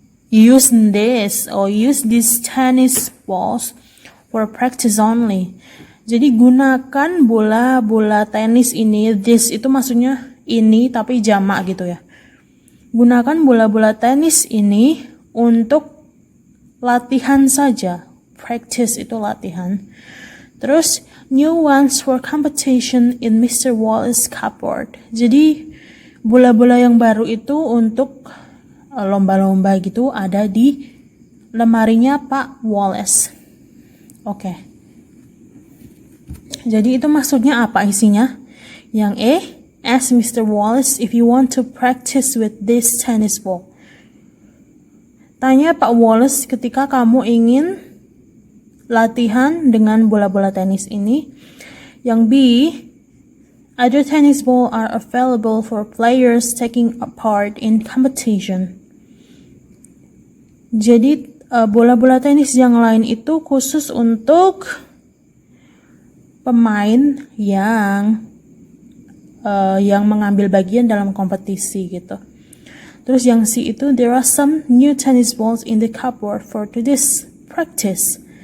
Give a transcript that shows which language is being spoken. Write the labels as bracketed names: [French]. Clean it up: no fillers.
[English] Use these tennis balls for practice only. [Indonesian] Jadi gunakan bola tenis ini. This itu maksudnya ini tapi jamak gitu ya. Gunakan bola tenis ini untuk latihan saja. Practice itu latihan. [English] Terus new ones for competition in Mr. Wallace cupboard. [Indonesian] Jadi bola-bola yang baru itu untuk lomba-lomba gitu ada di lemarinya Pak Wallace. Oke. Jadi itu maksudnya apa isinya? Yang A, [English] ask Mr. Wallace if you want to practice with this tennis ball. [Indonesian] Tanya Pak Wallace ketika kamu ingin latihan dengan bola-bola tenis ini. Yang B, [English] other tennis ball are available for players taking part in competition. [Indonesian] Jadi bola-bola tenis yang lain itu khusus untuk pemain yang mengambil bagian dalam kompetisi gitu. Terus yang C itu, [English] there are some new tennis balls in the cupboard for today's practice.